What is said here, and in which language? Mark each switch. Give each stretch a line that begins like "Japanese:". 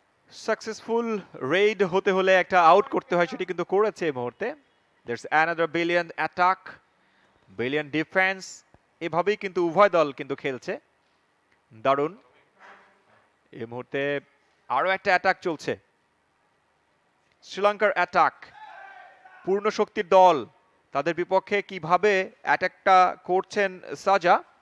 Bangla: Successful Raid হতে হলে একটা আউট করতে হয়, সেটি কিন্তু করেছে এই মুহূর্তে।
English: There's another brilliant attack, brilliant defense.
Bangla: এভাবেই কিন্তু উভয় দল কিন্তু খেলছে দারুণ। এই মুহূর্তে আরো একটা অ্যাটাক চলছে, শ্রীলঙ্কার অ্যাটাক। পূর্ণ শক্তির দল, তাদের বিপক্ষে কিভাবে অ্যাটাকটা করছেন সাজা।